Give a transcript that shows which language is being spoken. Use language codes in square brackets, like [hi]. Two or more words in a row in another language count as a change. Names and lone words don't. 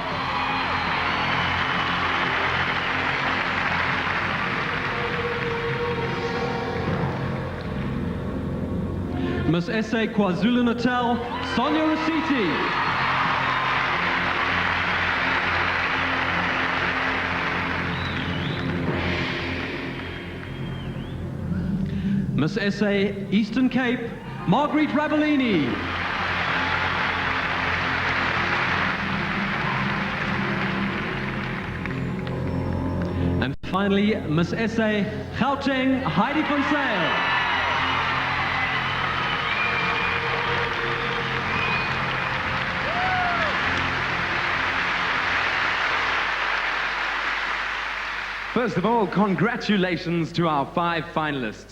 [en] Miss SA KwaZulu-Natal Sonia Raciti, Miss SA Eastern Cape Marguerite Rabellini, and finally Miss SA Gauteng Heidi van Zyl. First of all, congratulations to our 5 finalists.